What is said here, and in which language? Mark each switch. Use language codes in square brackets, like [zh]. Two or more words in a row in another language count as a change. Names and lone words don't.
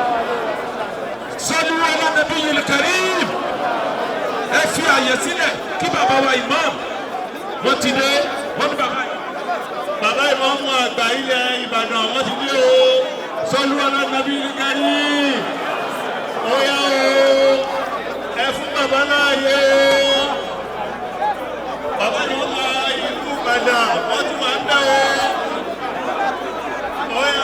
[ar] صلوا على النبي الكريم. [yo] Ẹ fi àyè sílẹ̀ kí bàbá wa imam wọ́n ti dé wọ́n ní bàbá yìí. Bàbá ìmáàmù àgbà ilẹ̀ Ìbàdàn wọ́n ti dé o. [ar] صلوا على النبي الكريم. [yo] Ó yá o. Ẹ fún bàbá láàyè. Bàbá ni wọ́n máa ìlú Ìbàdàn wọ́n tún máa ń dá o.